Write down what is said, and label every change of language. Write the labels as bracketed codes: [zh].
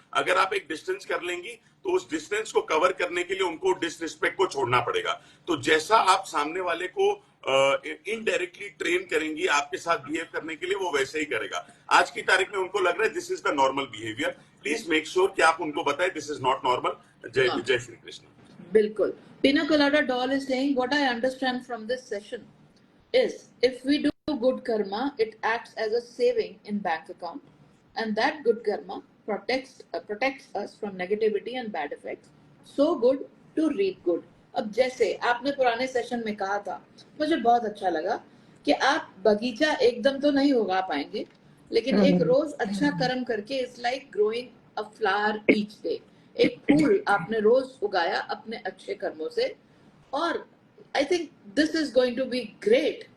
[hi] अगर आप एक डिस्टेंस कर लेंगी तो उस डिस्टेंस को कवर करने के लिए उनको डिसरिस्पेक्ट को छोड़ना पड़ेगा। तो जैसा आप सामने वाले को इनडायरेक्टली ट्रेन करेंगी आपके साथ बिहेव करने के लिए, वो वैसे ही करेगा। आज की तारीख में उनको लग रहा है [en] This is the normal behaviour. Please make sure [hi] कि आप उनको बताएं [en] This is not normal. [hi] हाँ जय श्री कृष्ण। बिल्कुल। [en] Pina Colada doll is saying, what I understand from this session is, if we do good karma, it acts as a saving in bank account, and that good karma protects us from negativity and bad effects. So good to reap good. [hi] अब जैसे आपने पुराने session में कहा था, मुझे बहुत अच्छा लगा कि आप बगीचा एकदम तो नहीं उगा पाएंगे, लेकिन एक रोज अच्छा कर्म करके [en] It's like growing a flower each day. [hi] एक फूल आपने रोज उगाया अपने अच्छे कर्मों से, और [en] I think this is going to be great.